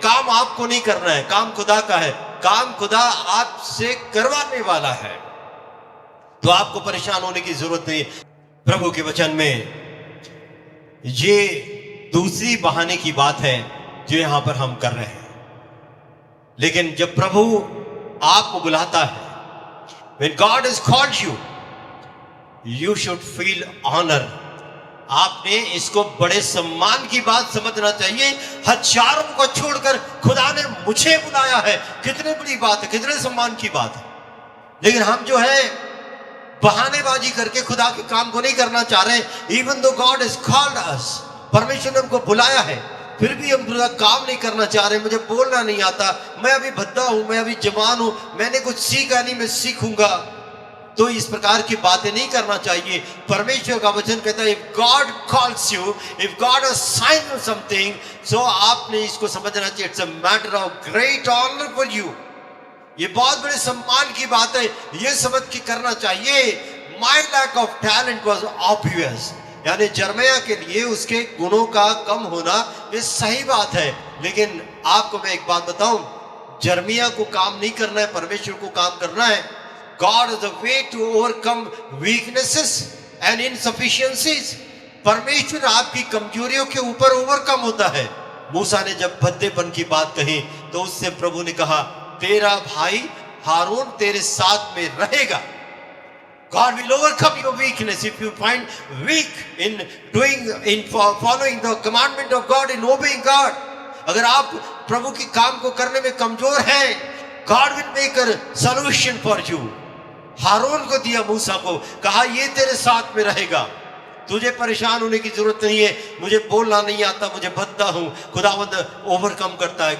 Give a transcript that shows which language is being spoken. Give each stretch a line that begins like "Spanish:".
Hindi: काम आपको नहीं करना है, काम खुदा का है, काम खुदा आपसे करवाने वाला है, तो आपको परेशान होने की जरूरत नहीं। प्रभु के वचन में ये दूसरी बहाने की बात है जो यहां पर हम कर रहे हैं। लेकिन जब प्रभु आपको बुलाता है,
English: when God has called you, you should feel honor।
Hindi: आपने इसको बड़े सम्मान की बात समझना चाहिए। हजारों को छोड़कर खुदा ने मुझे बुलाया है, कितनी बड़ी बात है, कितने सम्मान की बात है। लेकिन हम जो है बहानेबाजी करके खुदा के काम को नहीं करना चाह रहे।
English: even though God has called us,
Hindi: परमेश्वर ने हमको बुलाया है, फिर भी हम खुदा काम नहीं करना चाह रहे। मुझे बोलना नहीं आता, मैं अभी भद्दा हूं, मैं अभी जवान हूं, मैंने कुछ सीखा नहीं, मैं सीखूंगा। तो इस प्रकार की बातें नहीं करना चाहिए। परमेश्वर का वचन कहता है,
English: if God calls you, if God assign you something,
Hindi: सो आपने इसको समझना चाहिए,
English: It's a matter of great honour for you.
Hindi: ये बहुत बड़े सम्मान की बात है, ये समझ के करना चाहिए।
English: my lack of talent was obvious,
Hindi: यानी यिर्मयाह के लिए उसके गुणों का कम होना ये सही बात है। लेकिन आपको मैं एक बात बताऊं, यिर्मयाह को काम नहीं करना है, परमेश्वर को काम करना है।
English: God is a way to overcome weaknesses and insufficiencies।
Hindi: परमेश्वर आपकी कमजोरियों के ऊपर ओवरकम होता है। मूसा ने जब भद्देपन की बात कही तो उससे प्रभु ने कहा, तेरा भाई हारून तेरे साथ में रहेगा।
English: God will overcome your weakness if you find weak in following the commandment of God, in obeying God।
Hindi: अगर आप प्रभु के काम को करने में कमजोर हैं,
English: God will make a solution for you।
Hindi: हारून को दिया, मूसा को कहा ये तेरे साथ में रहेगा, तुझे परेशान होने की जरूरत नहीं है। मुझे बोलना नहीं आता, मुझे भद्दा हूं, खुदावंद ओवरकम करता है।